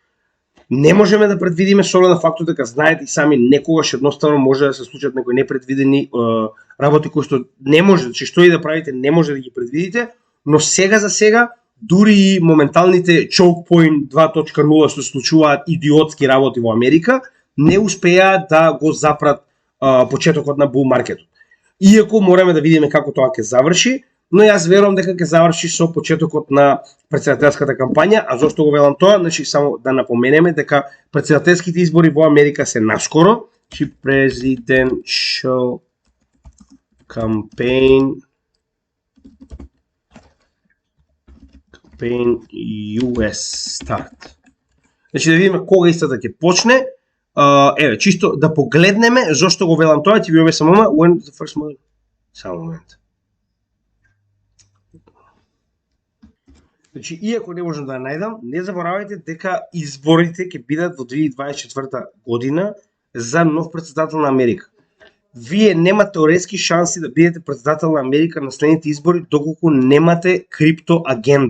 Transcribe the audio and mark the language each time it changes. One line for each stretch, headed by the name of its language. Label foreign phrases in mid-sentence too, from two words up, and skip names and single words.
Macedonian: Не можеме да предвидиме со оглед на фактот дека знаете и сами некогаш едноставно може да се случат некои непредвидени работи кои што не може, значи што и да правите не може да ги предвидите, но сега за сега дури и моменталните
English: choke point
Macedonian: 2.0 што се случуваат идиотски работи во Америка, не успеа да го запрат почетокот на bull маркетот. Иако мораме да видиме како тоа ќе заврши, но јас верувам дека ќе заврши со почетокот на претседателската кампања, а зошто го велам тоа? Значи само да напоменеме дека претседателските избори во Америка се наскоро, значи
English: presidential campaign US start.
Macedonian: Значи да видиме кога истата ќе почне. Еве, чисто да погледнеме зошто го велам тоа, ќе ви објаснам
English: when the first month.
Macedonian: Само момент. Значи, иако не можам да ја најдам, не заборавајте дека изборите ќе бидат во 2024 година за нов претседател на Америка. Вие нема теоретски шанси да бидете претседател на Америка на следните избори доколку немате крипто агенда.